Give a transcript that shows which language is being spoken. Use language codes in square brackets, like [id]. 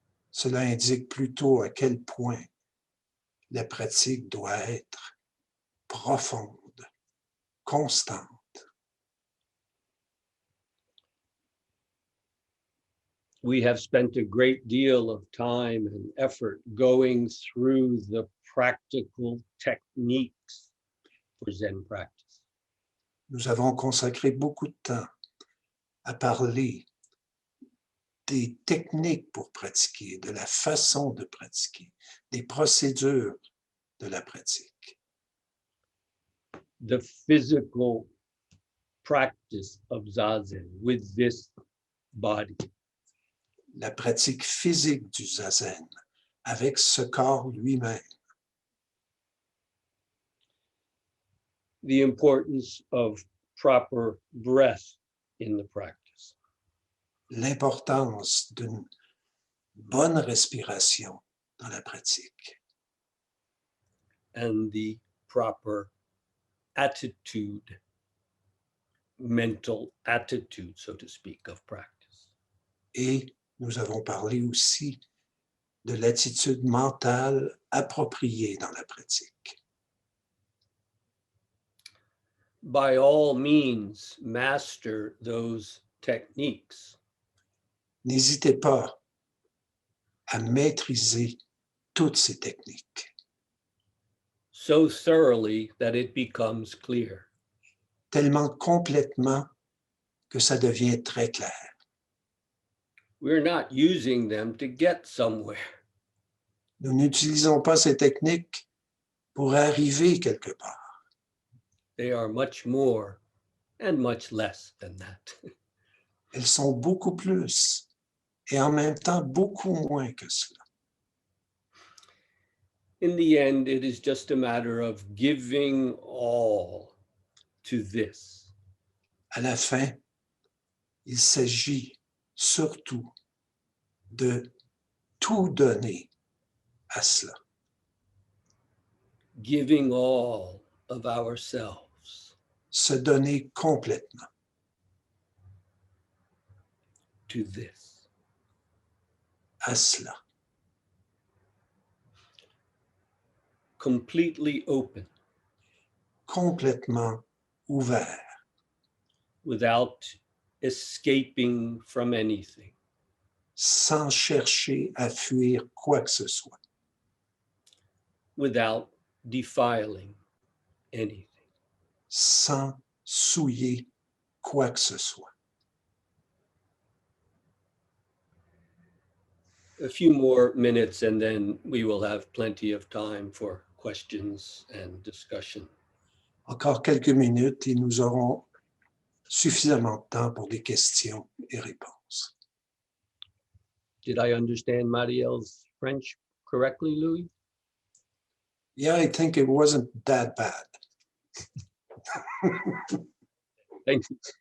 [fr] Cela indique plutôt à quel point la pratique doit être profonde, constante. [en] We have spent a great deal of time and effort going through the practical techniques for Zen practice. [fr] Nous avons consacré beaucoup de temps à parler des techniques pour pratiquer, de la façon de pratiquer, des procédures de la pratique. [en] The physical practice of zazen with this body. [fr] La pratique physique du zazen avec ce corps lui-même. [en] The importance of proper breath in the practice. [fr] L'importance d'une bonne respiration dans la pratique. [en] And the proper attitude, mental attitude, so to speak, of practice. [fr] Et nous avons parlé aussi de l'attitude mentale appropriée dans la pratique. [en] By all means, master those techniques. [fr] N'hésitez pas à maîtriser toutes ces techniques [en] So thoroughly that it becomes clear. [fr] tellement complètement que ça devient très clair. [en] We're not using them to get somewhere. [fr] Nous n'utilisons pas ces techniques pour arriver quelque part. [en] They are much more and much less than that. [fr] Elles sont beaucoup plus et en même temps beaucoup moins que cela. [en] In the end, it is just a matter of giving all to this. [fr] À la fin, il s'agit surtout de tout donner à cela. [en] Giving all of ourselves [fr] Se donner complètement [en] to this. [fr] à cela. [en] Completely open, [fr] Complètement ouvert, [en] without escaping from anything, [fr] sans chercher à fuir quoi que ce soit, [en] without defiling anything. [fr] sans souiller quoi que ce soit. [en] A few more minutes and then we will have plenty of time for questions and discussion. [fr] Encore quelques minutes et nous aurons suffisamment de temps pour des questions et réponses. [en] Did I understand Marielle's French correctly, Louis? Yeah, I think it wasn't that bad. Thank you.